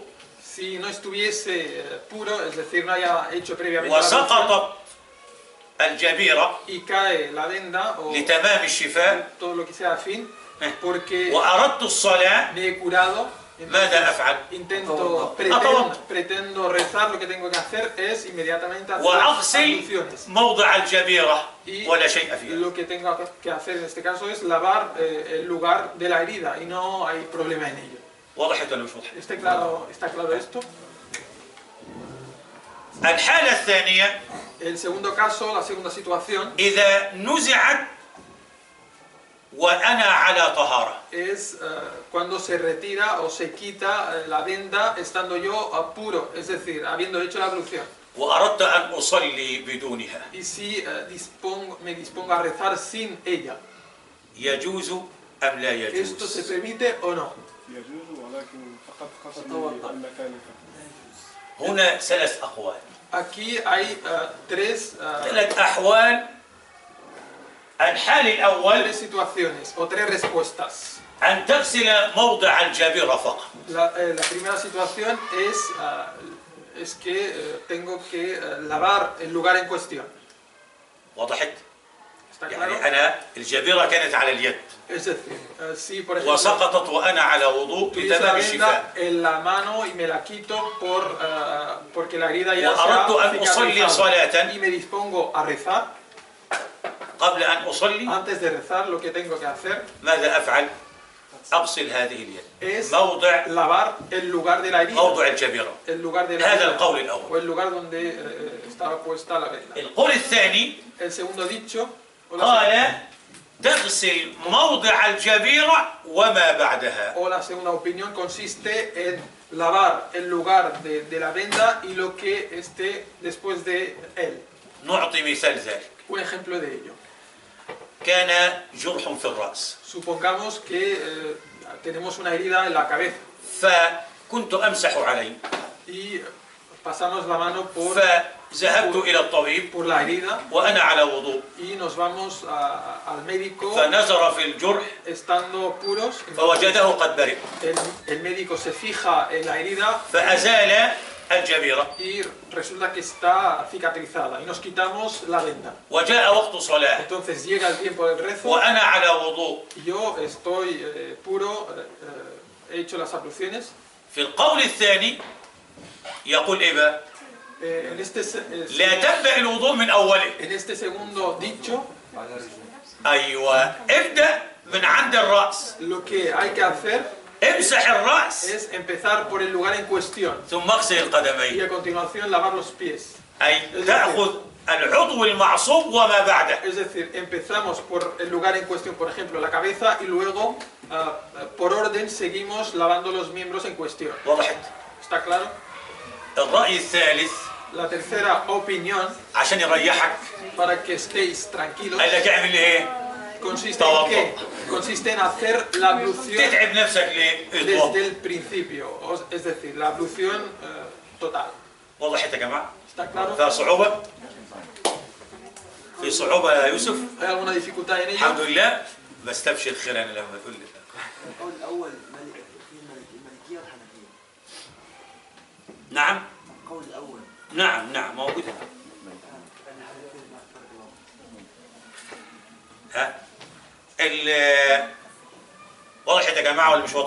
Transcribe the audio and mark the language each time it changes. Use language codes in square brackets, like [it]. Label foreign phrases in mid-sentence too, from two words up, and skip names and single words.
[es] Si no estuviese puro, es decir, no haya hecho previamente la ablución, [ar] وسقطت الجبيرة [es] y cae la venda o [ar] لتمام الشفاء [es] todo lo que sea afín, porque [ar] وأردت الصلاة، [es] me he curado, [ar] ماذا أفعل؟ [es] pretendo rezar, lo que tengo que hacer es inmediatamente hacer [ar] وأغسل [es] abluciones. [ar] موضع الجبيرة [es] Y [ar] ولا شيء فيها. [es] lo que tengo que hacer en este caso es lavar el lugar de la herida y no hay problema en ello. [ar] وضحت ولا مش وضحت؟ [es] ¿Está claro esto? [ar] الحالة الثانية [es] El segundo caso, la segunda situación, [ar] إذا نزعت وأنا على طهارة، [es] es cuando se retira o se quita la venda estando yo puro, es decir, habiendo hecho la ablución. [ar] وأردت أن أصلي بدونها، [es] Y si me dispongo a rezar sin ella, [ar] يجوز أم لا [es] ¿esto se [ar] يجوز؟ [es] permite o no? [ar] يجوز ولكن فقط حسب المكان. هنا ثلاث أقوال. [es] Aquí hay tres [ar] أحوال. الحال الأول [es] situaciones o tres respuestas. [ar] أن تغسل موضع الجبيرة فقط، [es] La primera situación es que tengo que lavar el lugar en cuestión. [ar] وضحت؟ [es] ¿Está claro? [ar] يعني أنا الجبيرة كانت على اليد [es] Es decir, si por ejemplo [ar] وسقطت وأنا على وضوء [es] utilizo la [ar] لتمام [es] venda [ar] الشفاء، [es] en la mano y me la quito porque la herida ya se [ar] وأردت [es] ha [ar] أن أصلي [es] cicatrizado [ar] صلاة [es] y me dispongo a rezar. [ar] قبل أن أصلي [es] Antes de rezar, lo que tengo que hacer [ar] ماذا أفعل؟ أغسل هذه اليد، [es] es [ar] موضع [es] lavar el lugar de la herida, [ar] موضع الجبيرة. [es] el lugar de la [ar] هذا [es] herida [ar] القول [es] o [ar] الأول. [es] el lugar donde estaba puesta la venda. [ar] القول الثاني [es] El segundo dicho o la [ar] قال تغسل موضع الجبيرة وما بعدها. [es] segunda opinión consiste en lavar el lugar de la venda y lo que esté después de él. [ar] نعطي مثال ذلك. [es] Un ejemplo de ello. [ar] كان جرح في الرأس، [es] Supongamos que tenemos una herida en la cabeza [ar] فكنت أمسح عليه، [es] y pasamos la mano [ar] فذهبت إلى الطبيب [es] por la herida [ar] وأنا على وضوء، [es] y nos vamos al médico [ar] فنظر في الجرح [es] estando puros. [ar] فوجده قد برئ، [es] El médico se fija en la herida [ar] فأزال الجبيرة، [es] y resulta que está cicatrizada y nos quitamos la venda. [ar] وجاء وقت صلاة [es] Entonces llega el tiempo del rezo [ar] وأنا على وضوء. [es] y yo estoy puro, he hecho las abluciones. [ar] في القول الثاني يقول إيه بقى؟ [es] En [ar] لا تبدأ الوضوء من أوله. [es] este segundo dicho, [ar] أيوة، ابدأ من عند الرأس، [es] lo que hay que hacer [ar] امسح الرأس [es] es empezar por el lugar en cuestión [ar] ثم اغسل [es] y [ar] القدمين، [es] a continuación lavar los pies. [ar] أي تأخذ العضو المعصوب وما بعده. [es] Es decir, empezamos por el lugar en cuestión, por ejemplo, la cabeza, y luego, por orden, seguimos lavando los miembros en cuestión. [ar] وضحت؟ [es] ¿Está claro? [ar] الرأي الثالث [es] La tercera opinión, [ar] عشان يريحك [es] para que estéis tranquilos, [ar] قال لك اعمل ايه؟ [es] consiste en qué? Consiste en hacer la ablución [ar] تتعب نفسك ليه؟ [es] desde [ar] اطلب. [es] el principio, es decir, la ablución total. [ar] وضحت يا جماعة؟ [es] ¿Está claro? [ar] فيها صعوبة؟ في صعوبة يا يوسف؟ [es] ¿Hay alguna dificultad en [ar] الحمد [es] ello? [ar] لله. بستبشر خير أنا لما تقول لي. القول الأول في الملكية والحنفية. نعم. القول الأول. نعم موجود هنا. ها واضح يا جماعة ولا مش واضح؟